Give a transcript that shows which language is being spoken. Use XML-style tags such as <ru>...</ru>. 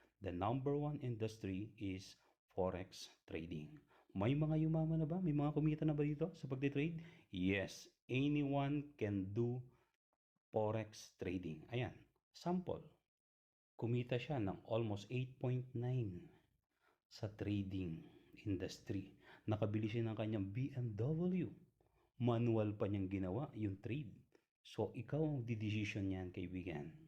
<en>The number one industry is Forex trading.</en> <tl>May mga yumaman na ba? May mga kumita na ba dito sa pagde-trade?</tl> <en>Yes, anyone can do Forex trading.</en> <tl>Ayan, sample. Kumita siya ng almost 8.9 sa trading industry. Nakabili siya ng kanyang BMW. Manual pa niyang ginawa yung trade. So, ikaw ang decision niyan, kaibigan.</tl>